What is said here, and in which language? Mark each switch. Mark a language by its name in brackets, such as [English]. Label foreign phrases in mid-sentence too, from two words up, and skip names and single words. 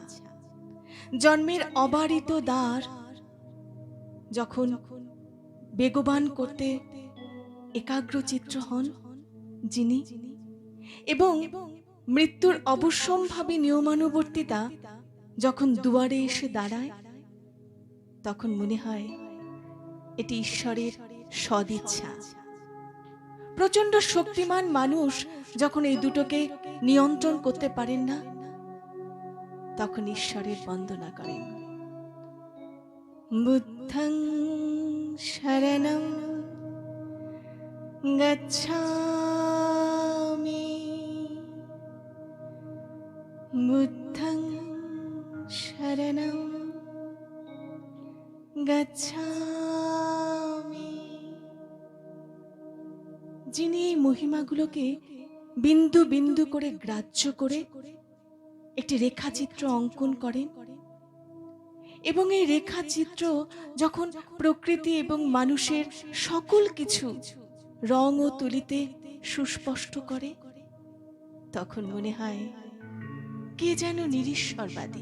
[Bangla] জন্মের অবারিত দ্বার যখন বেগবান করতে একাগ্রচিত্র হন যিনি, এবং মৃত্যুর অবশ্যম্ভাবী নিয়মানুবর্তিতা যখন দুয়ারে এসে দাঁড়ায়, তখন মনে হয় এটি ঈশ্বরের সদিচ্ছা। প্রচণ্ড শক্তিমান মানুষ যখন এই দুটোকে নিয়ন্ত্রণ করতে পারেন না, তখন ঈশ্বরের বন্দনা করেন। [Pali] বুদ্ধং শরণং গচ্ছামি, বুদ্ধং শরণং গচ্ছামি। [Bangla] যিনি এই মহিমাগুলোকে বিন্দু বিন্দু করে গ্রাহ্য করে একটি রেখাচিত্র অঙ্কন করেন, এবং এই রেখাচিত্র যখন প্রকৃতি এবং মানুষের সকল কিছু রং ও তুলিতে সুস্পষ্ট করে, তখন মনে হয় কে যেন নিরীশ্বরবাদী।